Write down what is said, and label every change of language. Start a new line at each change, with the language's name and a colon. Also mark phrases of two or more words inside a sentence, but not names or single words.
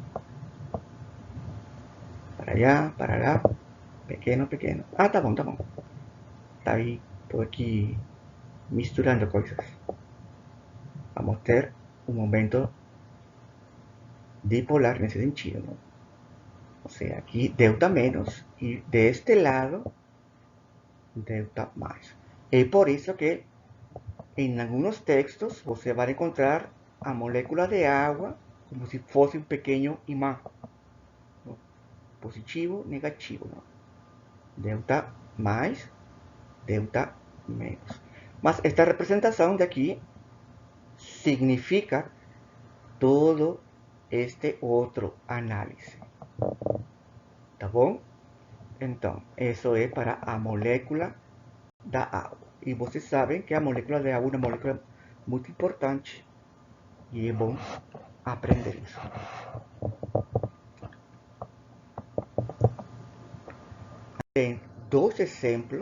Portuguese: Para lá, pequeno, pequeno. Ah, tá bom, tá bom. Tá aí, tô aqui misturando coisas. Vamos ter um momento dipolar nesse sentido, ¿no?
Spanish: O sea, aquí delta menos y de este lado delta más. Es por eso que en algunos textos
Portuguese: você vai encontrar
Spanish: a molécula de agua como si fosse un pequeño imán, ¿no? Positivo, negativo, ¿no? Delta más, delta menos. Mas esta representación de aquí significa todo este otro análisis.
Portuguese: Tá bom? Então, isso é para a molécula da água. E vocês sabem que a molécula de água é uma molécula muito importante. E é bom aprender isso. Tem dois exemplos.